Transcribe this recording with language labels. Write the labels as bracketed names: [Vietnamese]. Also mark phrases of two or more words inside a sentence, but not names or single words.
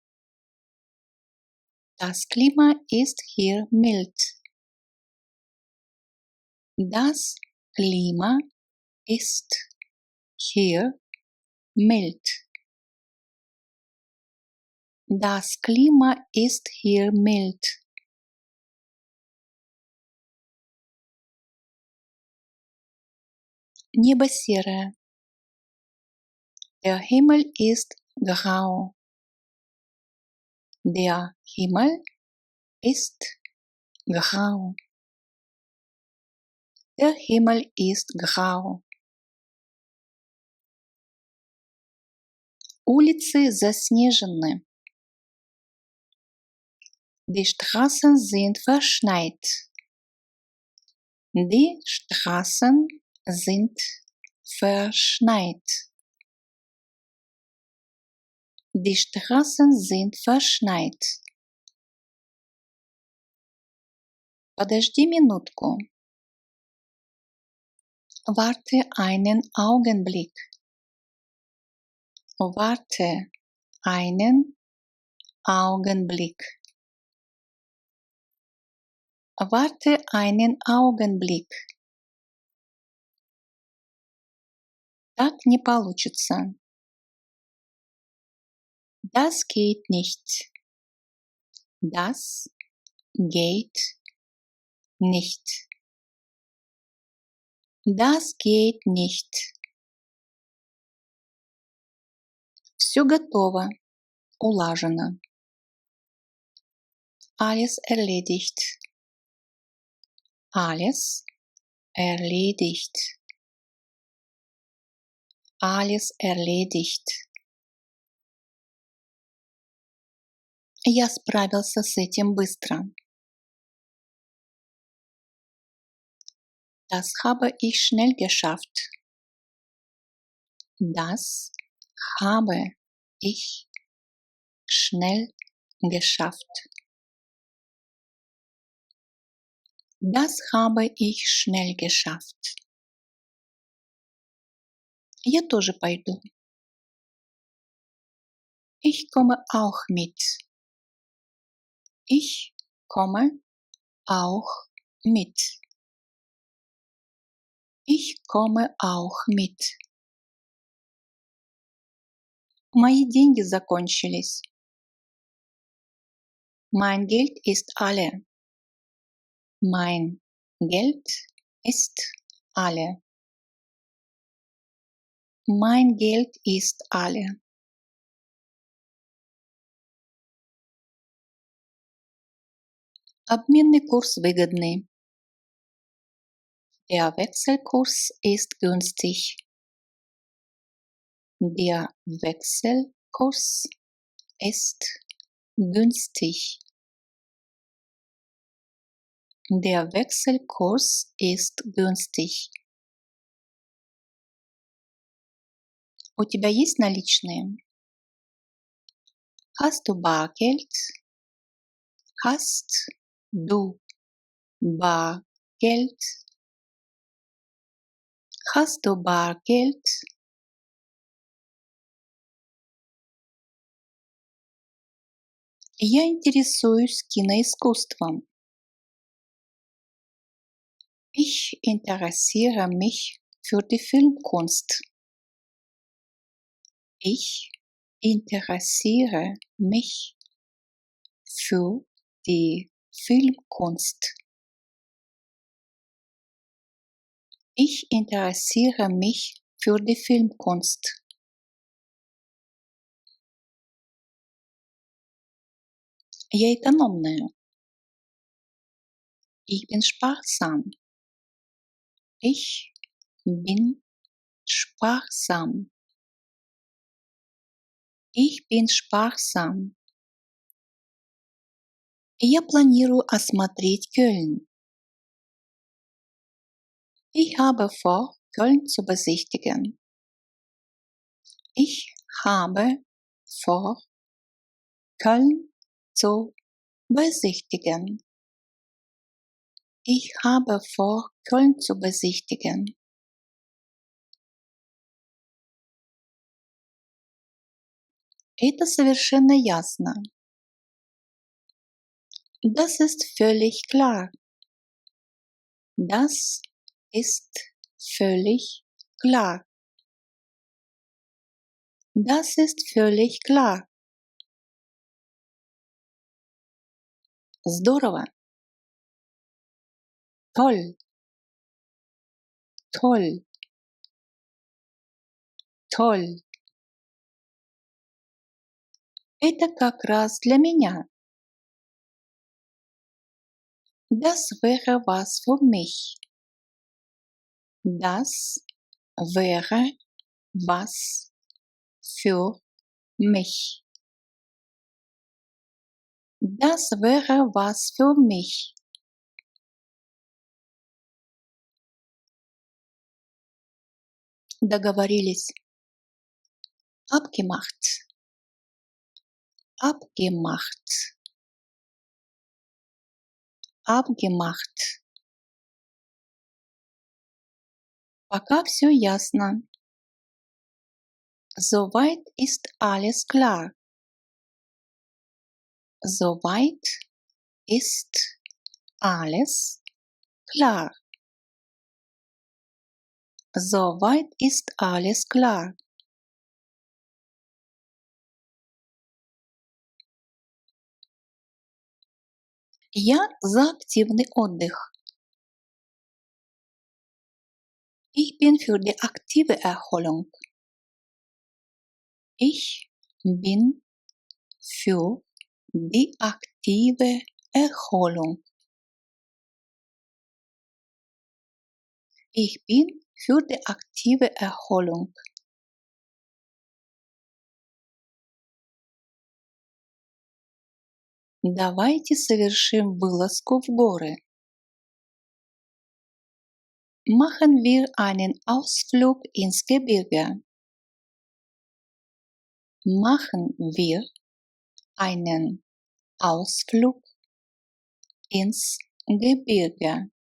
[German] Das Klima ist hier mild. Das Klima ist hier mild. Das Klima ist hier mild. [Russian] Небо серое. [German] Der Himmel ist grau. Der Himmel ist grau. Der Himmel ist grau. [Russian] Улицы заснежены. [German] Die Straßen sind verschneit. Die Straßen sind verschneit. Die Straßen sind verschneit. [Russian] Подожди минутку. [German] Warte einen Augenblick. Warte einen Augenblick. Warte einen Augenblick. [Russian] Так не получится. [German] Das geht nicht. Das geht nicht. Das geht nicht. [Russian] Все готово. Улажено. [German] Alles erledigt. Alles erledigt. Alles erledigt. [Russian] Я справился с этим быстро. [German] Das habe ich schnell geschafft. Das habe ich schnell geschafft. Das habe ich schnell geschafft. [Russian] Я тоже пойду. [German] Ich komme auch mit. Ich komme auch mit. Ich komme auch mit. [Russian] Мои деньги закончились. [German] Mein Geld ist alle. Mein Geld ist alle. Mein Geld ist alle. [Russian] Обменный курс выгодный. [German] Der Wechselkurs ist günstig. Der Wechselkurs ist günstig. Der Wechselkurs ist günstig. [Russian] У тебя есть наличные? [German] Hast du Bargeld? Hast du Bargeld? Hast du Bargeld? [Russian] Я интересуюсь киноискусством. [German] Ich interessiere mich für die Filmkunst. Ich interessiere mich für die Filmkunst. Ich interessiere mich für die Filmkunst. [Russian] Я экономная. [German] Ich bin sparsam. Ich bin sparsam. Ich bin sparsam. [Russian] Я планирую осмотреть Кёльн. [German] Ich habe vor, Köln zu besichtigen. Ich habe vor, Köln zu besichtigen. Ich habe vor, Köln zu besichtigen. [Russian] Это совершенно ясно. [German] Das ist völlig klar. Das ist völlig klar. Das ist völlig klar. [Russian] Здорово. [German] Toll. Toll. Toll. [Russian] Это как раз для меня. [German] Das wäre was für mich. Das wäre was für mich. Das wäre was für mich. [Russian] Договорились. [German] Abgemacht. Abgemacht. Abgemacht. [Russian] Пока все ясно. [German] Soweit ist alles klar. Soweit ist alles klar. Soweit ist alles klar. [Russian] Я за активный отдых. [German] Ich bin für die aktive Erholung. Ich bin für die aktive Erholung. Ich bin für die aktive Erholung. [Russian] Давайте совершим вылазку в горы. [German] Machen wir einen Ausflug ins Gebirge. Machen wir einen Ausflug ins Gebirge.